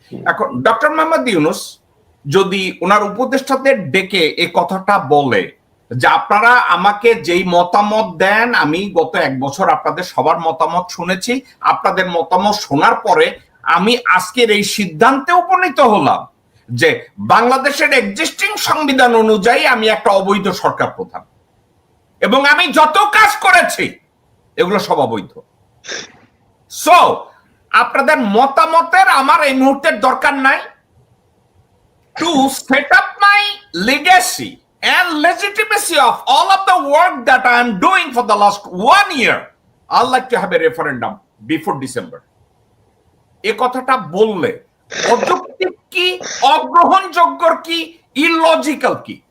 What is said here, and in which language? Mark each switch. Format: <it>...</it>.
<bn>এখন ডক্টর মোহাম্মদ ইউনূস যদি ওনার উপদেষ্টাদের ডেকে এই কথাটা বলে যে আপনারা আমাকে যেই মতামত দেন, আমি গত 1 বছর আপনাদের সবার মতামত শুনেছি, আপনাদের মতামত শোনার পরে আমি আজকের এই সিদ্ধান্তে উপনীত হলাম যে বাংলাদেশের এক্সিস্টিং সংবিধান অনুযায়ী আমি একটা অবৈধ সরকার প্রধান, এবং আমি যত কাজ করেছি এগুলো সব অবৈধ। সো আপনাদের মতামতের আমার এই মুহূর্তের দরকার নাই।</bn> <en>To set up my legacy and legitimacy of all of the work that I am doing for the last 1 year, I'd like to have a referendum before December.</en> <bn>এই কথাটা বললে অযৌক্তিক কি, অগ্রহণযোগ্য কি, ইলজিক্যাল কি?</bn>